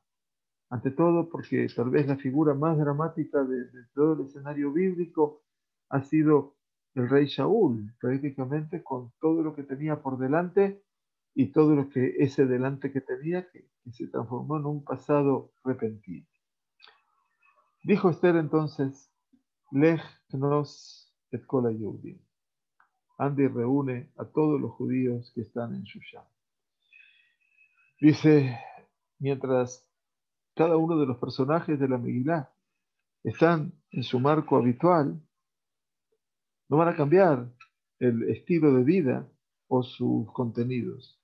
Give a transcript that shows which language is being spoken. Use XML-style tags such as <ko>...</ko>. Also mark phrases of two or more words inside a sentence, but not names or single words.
<es>Ante todo porque tal vez la figura más dramática de todo el escenario bíblico ha sido el rey Shaul, prácticamente con todo lo que tenía por delante y todo lo que ese delante que tenía, que se transformó en un pasado repentino. Dijo Esther entonces,</es> <he>לך כנוס את כל היהודים.</he> <es>Anda y reúne a todos los judíos que están en Shushan. Dice, mientras cada uno de los personajes de la Megilá están en su marco habitual, no van a cambiar el estilo de vida o sus contenidos.</es>